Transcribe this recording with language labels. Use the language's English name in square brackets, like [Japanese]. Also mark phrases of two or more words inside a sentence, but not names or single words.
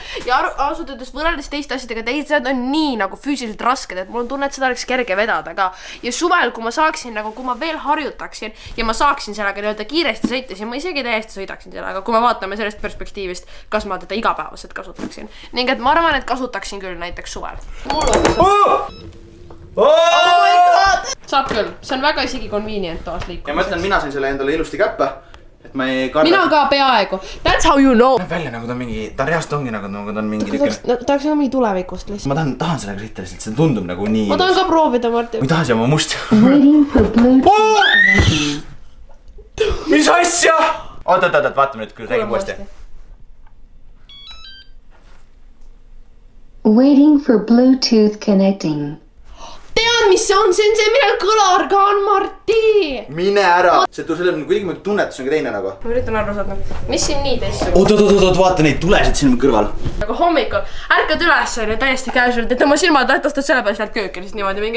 [Estonian] Ja ausalt öeldes võrreldes teiste asjadega, teised on nii nagu füüsiliselt rasked, et mul on tunne, et seda oleks kerge vedada ka. Ja suvel, kui ma saaksin nagu, kui ma veel harjutaksin ja ma saaksin sellega nii-öelda kiiresti sõita, siis ma isegi täiesti sõidaksin sellega, kui me vaatame sellest perspektiivist, kas ma teda igapäevaselt kasutaksin. Ning et ma arvan, et kasutaksin küll näiteks suvel. [English] Oh my god! [Estonian] Saab küll, see on väga isegi convenient toas liikumises. Ja ma ütlen, mina sain selle endale ilusti käppe, et ma ei karda. Mina ka peaaegu. [English] That's how you know. [Estonian] Näeb välja nagu ta on mingi, ta reast ongi nagu ta on mingi ta oleks nagu mingi tulevikust lihtsalt. Ma tahan sellega sõita lihtsalt, see tundub nagu nii ma tahan ka proovida, Martin. Ma ei taha siia oma musti. Mis asja? Oot, vaatame nüüd, kui räägib uuesti. [English] Waiting for Bluetooth connecting. [Estonian] Tean, mis see on millel kõlar ka on, Marti! Mine ära! See on kuidagi tunnetus on ka teine nagu. Ma üritan aru saada. Mis siin nii teistsugune? Oot, vaata neid tulesid siin kõrval. Nagu hommikul. Ärkad üles on ju täiesti casual, et oma silmad lähtastad selle peale sealt kööki lihtsalt niimoodi mingi.